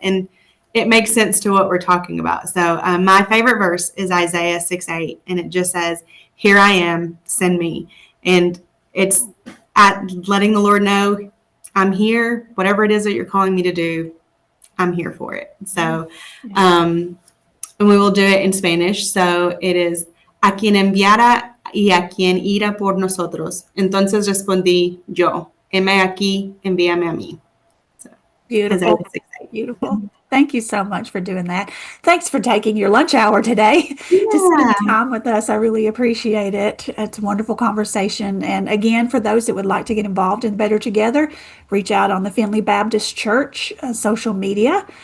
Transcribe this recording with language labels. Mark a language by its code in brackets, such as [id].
[en] And it makes sense to what we're talking about. So my favorite verse is Isaiah 6:8. And it just says, here I am, send me. And it's at letting the Lord know I'm here, whatever it is that you're calling me to do, I'm here for it. So, and we will do it in Spanish. So it is, [es] a quien enviara y a quien ira por nosotros. Entonces respondí yo, heme aquí, envíame a mí. [en] So, Beautiful. Beautiful. Thank you so much for doing that. Thanks for taking your lunch hour today to spend time with us. I really appreciate it. It's a wonderful conversation. And again, for those that would like to get involved in Better Together, reach out on the Findlay Baptist Church social media.